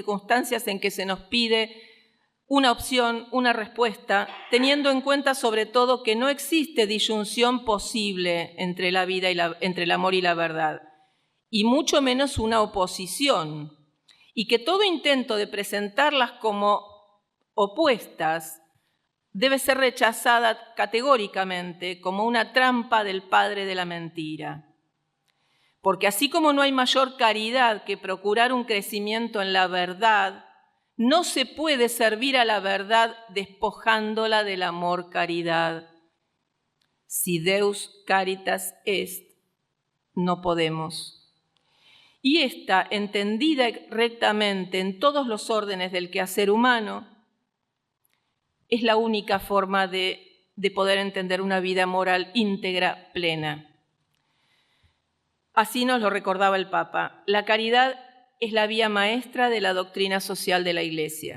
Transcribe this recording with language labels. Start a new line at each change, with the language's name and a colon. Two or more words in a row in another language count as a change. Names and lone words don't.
Spanish: circunstancias en que se nos pide una opción, una respuesta, teniendo en cuenta sobre todo que no existe disyunción posible entre la vida y entre el amor y la verdad, y mucho menos una oposición, y que todo intento de presentarlas como opuestas debe ser rechazada categóricamente como una trampa del padre de la mentira. Porque así como no hay mayor caridad que procurar un crecimiento en la verdad, no se puede servir a la verdad despojándola del amor caridad.
Latin: Si Deus caritas est,
Spanish: no podemos. Y esta, entendida rectamente en todos los órdenes del quehacer humano, es la única forma de poder entender una vida moral íntegra, plena. Así nos lo recordaba el Papa. La caridad es la vía maestra de la doctrina social de la Iglesia.